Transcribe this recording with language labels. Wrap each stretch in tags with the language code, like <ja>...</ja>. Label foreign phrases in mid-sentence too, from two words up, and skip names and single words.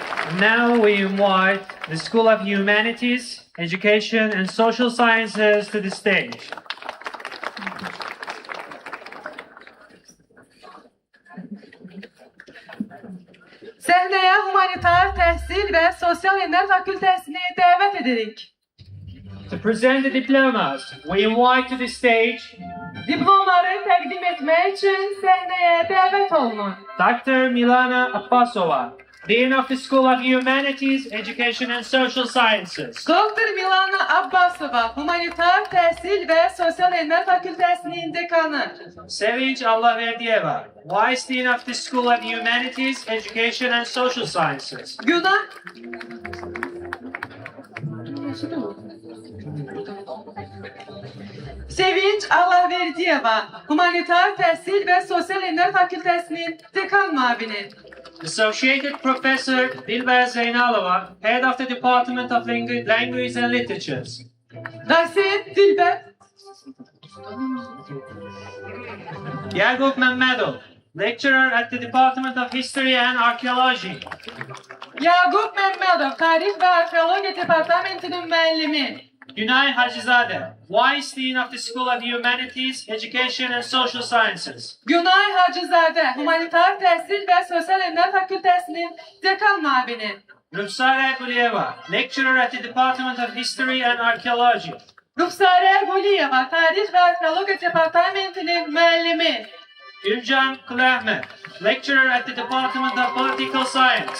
<en>Now we invite the School of Humanities, Education and Social Sciences to the stage.</en> <az>Səhnəyə Humanitar Təhsil və Sosial Elmlər Fakültəsini dəvət edirik.</az> <en>To present the diplomas, we invite to the stage</en> <az>Diplomları təqdim etmək üçün səhnəyə dəvət olunur.</az> <en>Dr. Milana Abbasova, Dean of the School of Humanities, Education and Social Sciences.</en> <az>Doktor Milana Abbasova, Humanitar Təhsil və Sosial Elmlər Fakültəsinin dekanı.</az> <en>Sevinç Allahverdiyeva, Vice Dean of the School of Humanities, Education and Social Sciences.</en> <az>Günah Sevinç Allahverdiyeva, Humanitar Təhsil və Sosial Elmlər Fakültəsinin dekan müavini.</az> <en>Associated Professor Dilber Zeynalova, Head of the Department of Language and Literatures. Rasim Dilber. Yakup Mehmedov, Lecturer at the Department of History and Archaeology.</en> <az>Yakup Mehmedov, Tarih və Arxeologiya Departamentinin müəllimi.</az> <en>Günay Hacızade, Vice Dean of the School of Humanities, Education and Social Sciences.</en> <az>Günay Hacızadə, Humanitar Təhsil və Sosial Elmlər Fakültəsinin dekan müavini.</az> <en>Ruxsare Guliyeva, Lecturer at the Department of History and Archaeology.</en> <az>Ruxsarə Quliyeva, Tarih və Arxeologiya Departamentinin müəllimi.</az> <en>Gülcan Kulahmet, Lecturer at the Department of Political Science.</en>